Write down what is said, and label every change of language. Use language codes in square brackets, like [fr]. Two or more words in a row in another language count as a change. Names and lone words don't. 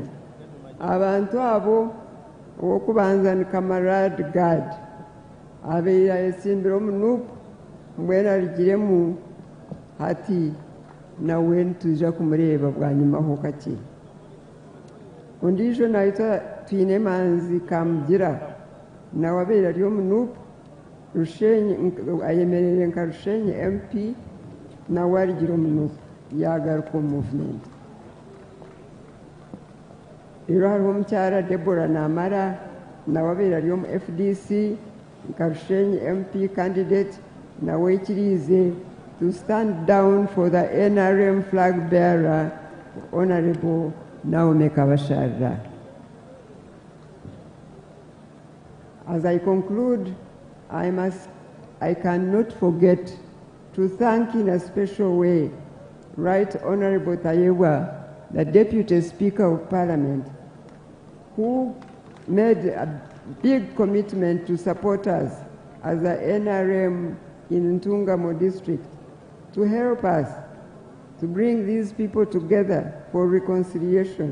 [nyn] Abantu abo owokubanza ni Camarade Gad abeire ayesimbire omu NUP mbwenu arigiremu hati nawe nituja kumureeba bwanyumaho kake. Ondiijo naitwa twine Manzi Kamugira nawe abeire ari omu NUP ayemerere nka Rushenyi MP nawe arigira omu NUP yagaruka omu movement. Rero hariho omukyala Deborah Namara nawe abeire ari omu FDC nka Rushenyi MP candidate nawe ikiriize [en] to stand down for the NRM flag bearer [nyn] Honorable Naomi Kabasharira. [en] As I conclude, I cannot forget to thank in a special way Right Honorable Tayewa, the Deputy Speaker of Parliament, who made a big commitment to support us as a NRM in Ntungamo district, to help us to bring these people together for reconciliation.